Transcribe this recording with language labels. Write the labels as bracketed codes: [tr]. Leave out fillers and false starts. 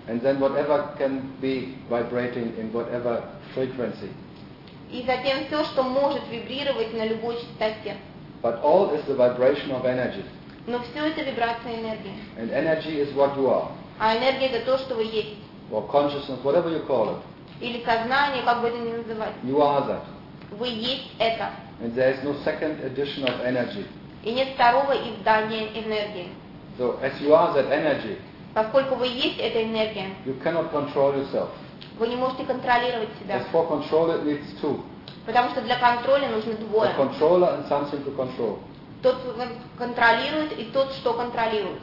[en] And then whatever can be vibrating in whatever frequency. [ru] И затем все, что может вибрировать на любой частоте. [en] But all is the vibration of energy. [ru] Но все это вибрация энергии. [en] And energy is what you are. [ru] А энергия это то, что вы есть. [en] Or consciousness, whatever you call it. [ru] Или сознание, как бы это ни называть. [en] You are that. [ru] Вы есть это. [en] And there is no second addition of energy. [ru] И нет второго издания энергии. [en] So as you are that energy. [ru] Поскольку вы есть эта энергия. [en] You cannot control yourself. [ru] Вы не можете контролировать себя. [en] As for control, it needs two. [ru] Потому что для контроля нужны двое. [en] A controller and something to control. [ru] Тот, кто контролирует, и тот, что контролирует.